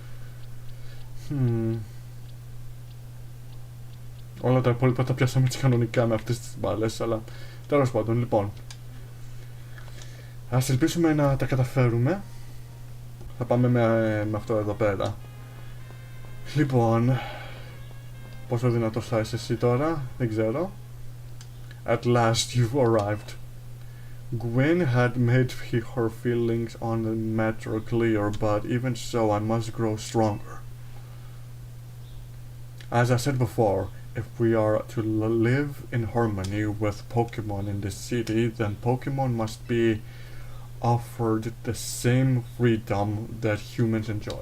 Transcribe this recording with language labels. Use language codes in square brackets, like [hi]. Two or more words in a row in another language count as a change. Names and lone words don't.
[el] Όλα τα υπόλοιπα τα πιάσαμε έτσι κανονικά με αυτές τις μπάλες, αλλά τέλος πάντων, λοιπόν. Ας ελπίσουμε να τα καταφέρουμε. Θα πάμε με αυτό εδώ πέρα. Λοιπόν, πόσο δυνατός θα είσαι εσύ τώρα, δεν ξέρω. [en] At last you've arrived. Gwen had made her feelings on the matter clear, but even so I must grow stronger. As I said before, if we are to live in harmony with Pokemon in this city, then Pokemon must be offered the same freedom that humans enjoy.